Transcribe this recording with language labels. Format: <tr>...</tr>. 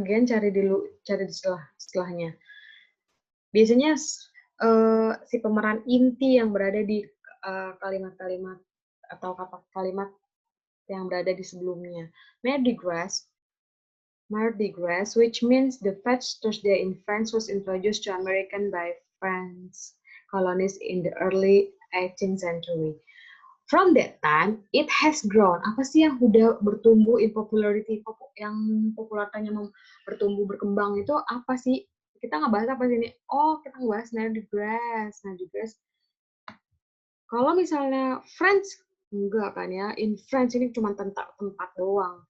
<id>Again, cari di setelahnya. Biasanya si pemeran inti yang berada di kalimat-kalimat atau kalimat yang berada di sebelumnya.</id> <en>Mardi Gras, which means the Fat Thursday in France, was introduced to American by French colonists in the early 18th century. From that time, it has grown.</en> <id>Apa sih yang udah bertumbuh</id> <en>in popularity,</en> <id>yang popularitasnya bertumbuh berkembang itu apa sih? Kita ngebahas apa sih ini? Oh, kita ngebahas Mardi Gras. Kalau misalnya French, enggak kan ya,</id> <en>in France</en> <id>ini cuma tempat doang.</id>